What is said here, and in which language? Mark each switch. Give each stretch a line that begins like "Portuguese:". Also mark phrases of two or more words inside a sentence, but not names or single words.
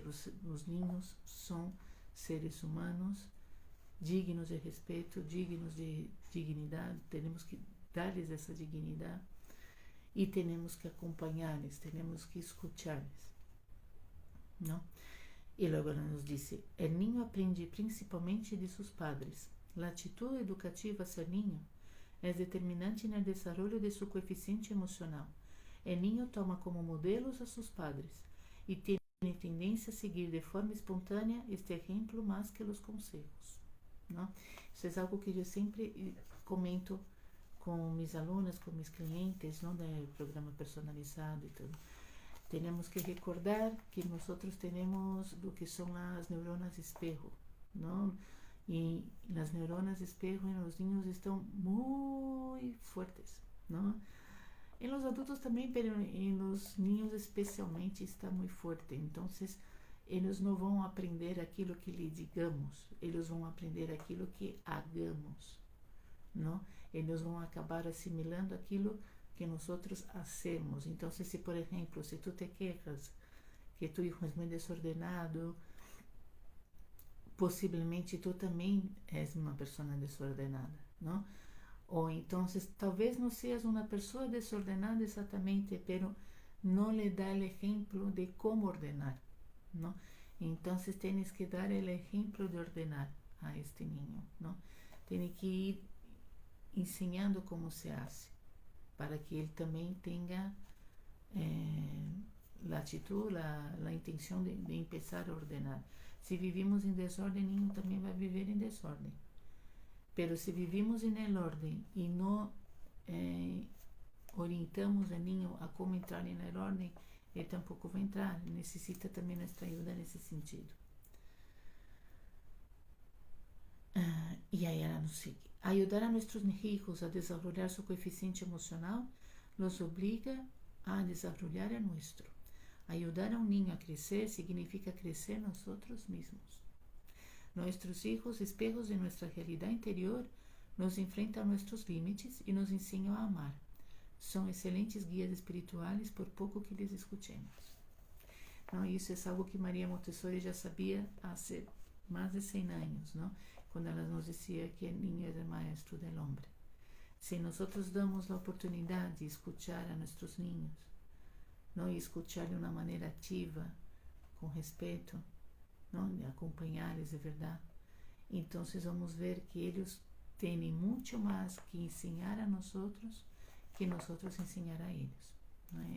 Portuguese: Os niños são seres humanos, dignos de respeito, dignos de dignidade. Temos que dar-lhes essa dignidade e temos que acompanhá-los, temos que escutar-los, não? E logo ela nos disse:
Spanish: el niño aprende principalmente de seus padres. La atitude educativa hacia el niño es determinante no desarrollo de su coeficiente emocional. El niño toma como modelos a sus padres y tiene tendencia a seguir de forma espontânea este ejemplo más que los consejos, ¿no?
Portuguese: Isso é algo que eu sempre comento com mis alunas, com
Spanish: mis clientes,
Portuguese: ¿no? Do programa personalizado e tudo. Temos que recordar que nós temos o que são as
Spanish: neuronas espejo,
Portuguese: ¿no? E as
Spanish: neuronas espejo
Portuguese: em
Spanish: los niños
Portuguese: estão muito fortes, ¿no? Em
Spanish: los adultos
Portuguese: também, mas em
Spanish: los niños
Portuguese: especialmente está muito forte. Então, eles não vão aprender aquilo que lhe digamos, eles vão aprender aquilo que hagamos, não? Eles vão acabar assimilando aquilo que nós hacemos. Então, se por exemplo, se tu
Spanish: te quejas que tu hijo
Portuguese: é muito desordenado, possivelmente tu também és uma pessoa desordenada, não? Ou então, talvez não seas uma pessoa desordenada exatamente, pero não lhe dá o exemplo de como ordenar, não? Então, tens que dar o exemplo de ordenar a este niño, não? Tem que ir ensinando como
Spanish: se hace,
Portuguese: para que ele também tenha a atitude, a intenção de começar a ordenar. Se vivimos em desordem, o niño também vai viver em desordem. Pero se vivimos em ordem e não orientamos o niño a como entrar em ordem, ele tampouco vai entrar. Necessita também nossa ajuda nesse sentido. E aí ela nos sigue.
Spanish: Ayudar a nossos hijos a desarrollar su coeficiente emocional los obliga a desarrollar el nuestro. Ayudar a un niño a crecer significa crecer nosotros mismos. Nuestros hijos, espejos de nuestra realidad interior, nos enfrentam a nuestros límites e
Portuguese: nos ensinam a amar. São excelentes guias espirituais por pouco que lhes escutemos. Não, isso é algo que Maria Montessori já sabia há mais de 100 anos, não? Quando ela nos dizia que o niño é o
Spanish: maestro del hombre.
Portuguese: Se nós damos a oportunidade de escuchar a nossos niños, não? E escuchar de uma maneira ativa, com respeito, não? De acompanhá-los de verdade, então vamos ver que eles têm muito mais que ensinar a nós que nós ensinar a eles, não é?